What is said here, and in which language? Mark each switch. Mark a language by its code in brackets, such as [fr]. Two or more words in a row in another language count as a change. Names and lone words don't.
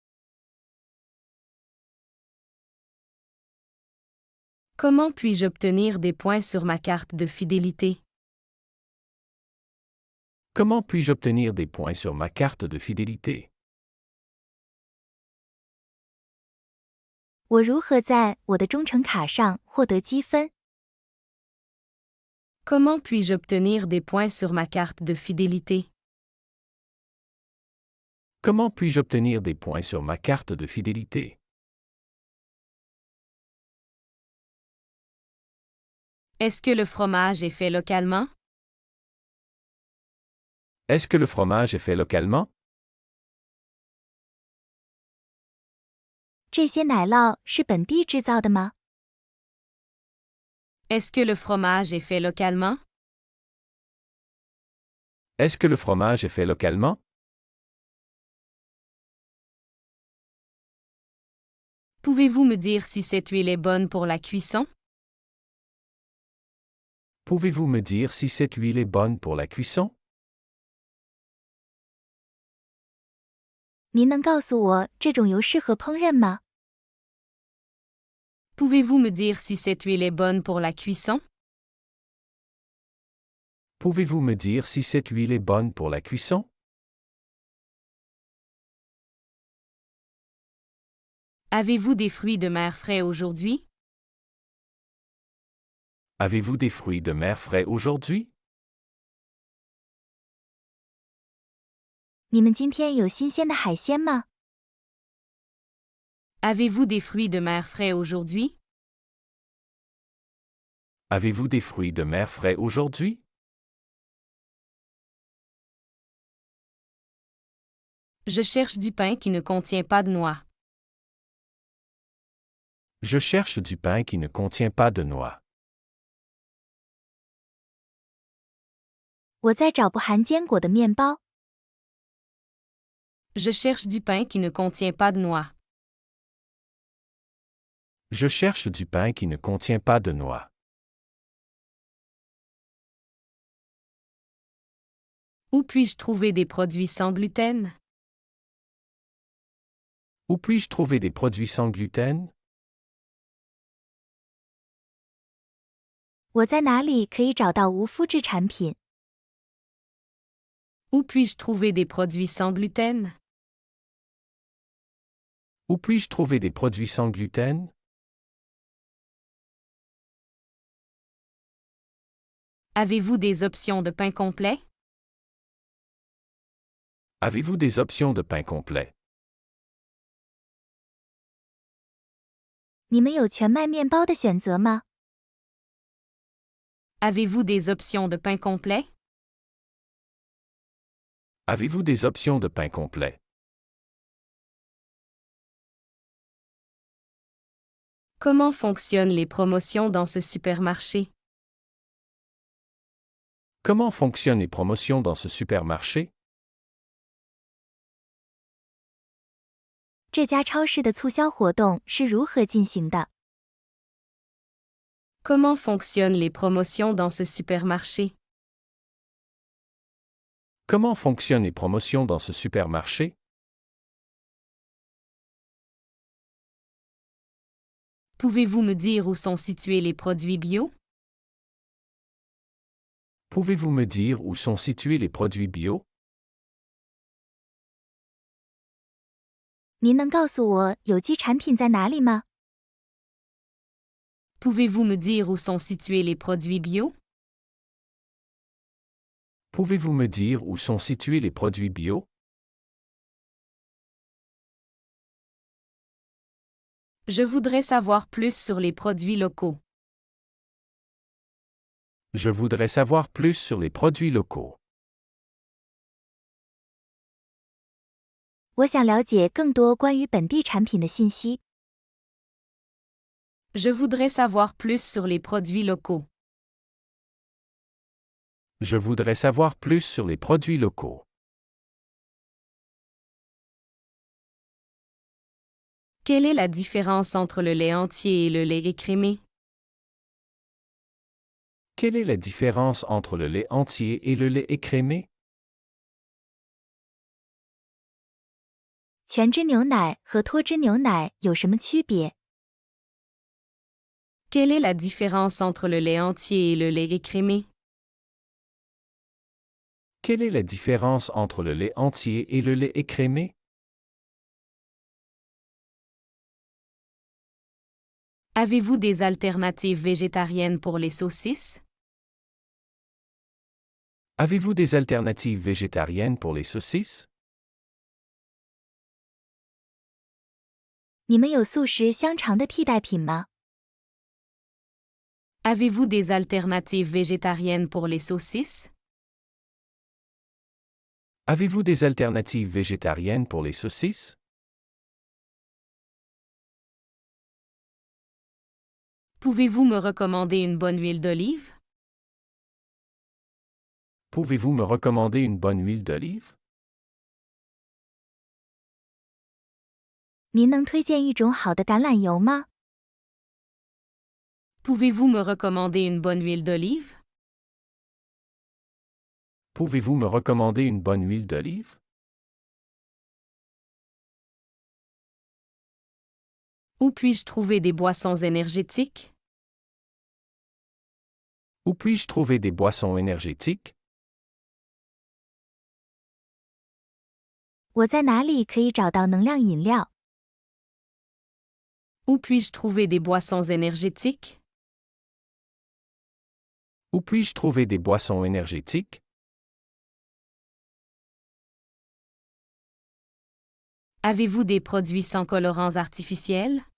[fr] Comment puis-je obtenir des points sur ma carte de fidélité? Comment puis-je obtenir des points sur ma carte de fidélité? [zh] 我如何在我的忠诚卡上获得积分？ [fr] Comment puis-je obtenir des points sur ma carte de fidélité? Comment puis-je obtenir des points sur ma carte de fidélité? Est-ce que le fromage est fait localement? Est-ce que le fromage est fait localement? [zh] 这些奶酪是本地制造的吗？ [fr] Est-ce que le fromage est fait localement? Est-ce que le fromage est fait localement? Pouvez-vous me dire si cette huile est bonne pour la cuisson? Pouvez-vous me dire si cette huile est bonne pour la cuisson? [zh] 您能告诉我这种油适合烹饪吗？ [fr] Pouvez-vous me dire si cette huile est bonne pour la cuisson? Pouvez-vous me dire si cette huile est bonne pour la cuisson? Avez-vous des fruits de mer frais aujourd'hui? Avez-vous des fruits de mer frais aujourd'hui? [zh] 你们今天有新鲜的海鲜吗？ [fr] Avez-vous des fruits de mer frais aujourd'hui? Avez-vous des fruits de mer frais aujourd'hui? Je cherche du pain qui ne contient pas de noix. Je cherche du pain qui ne contient pas de noix. [zh] 我在找不含坚果的面包。 [fr] Je cherche du pain qui ne contient pas de noix. Je cherche du pain qui ne contient pas de noix. Où puis-je trouver des produits sans gluten? Où puis-je trouver des produits sans gluten? [zh] 我在哪里可以找到无麸质产品？ [fr] Où puis-je trouver des produits sans gluten? Où puis-je trouver des produits sans gluten? Avez-vous des options de pain complet? Avez-vous des options de pain complet? [zh] 你们有全麦面包的选择吗？ [fr] Avez-vous des options de pain complet? Avez-vous des options de pain complet? Comment fonctionnent les promotions dans ce supermarché? Comment fonctionnent les promotions dans ce supermarché? [zh] 这家超市的促销活动是如何进行的？ [fr] Comment fonctionnent les promotions dans ce supermarché? Comment fonctionnent les promotions dans ce supermarché? Pouvez-vous me dire où sont situés les produits bio? Pouvez-vous me dire où sont situés les produits bio? [zh] 您能告诉我有机产品在哪里吗？ [fr] Pouvez-vous me dire où sont situés les produits bio? Pouvez-vous me dire où sont situés les produits bio? Je voudrais savoir plus sur les produits locaux. Je voudrais savoir plus sur les produits locaux. [zh] 我想了解更多关于本地产品的信息。 [fr] Je voudrais savoir plus sur les produits locaux. Je voudrais savoir plus sur les produits locaux. Quelle est la différence entre le lait entier et le lait écrémé? Quelle est la différence entre le lait entier et le lait écrémé? [zh] 全脂牛奶和脱脂牛奶有什么区别？ [fr] Quelle est la différence entre le lait entier et le lait écrémé? Quelle est la différence entre le lait entier et le lait écrémé? Avez-vous des alternatives végétariennes pour les saucisses? Avez-vous des alternatives végétariennes pour les saucisses? [zh] 你们有素食香肠的替代品吗？ [fr] Avez-vous des alternatives végétariennes pour les saucisses? Avez-vous des alternatives végétariennes pour les saucisses? Pouvez-vous me recommander une bonne huile d'olive? Pouvez-vous me recommander une bonne huile d'olive? [zh] 您能推荐一种好的橄榄油吗？ [fr] Pouvez-vous me recommander une bonne huile d'olive? Pouvez-vous me recommander une bonne huile d'olive? Où puis-je trouver des boissons énergétiques? Où puis-je trouver des boissons énergétiques? [zh] 我在哪里可以找到能量饮料？ [fr] Où puis-je trouver des boissons énergétiques? Où puis-je trouver des boissons énergétiques? Avez-vous des produits sans colorants artificiels?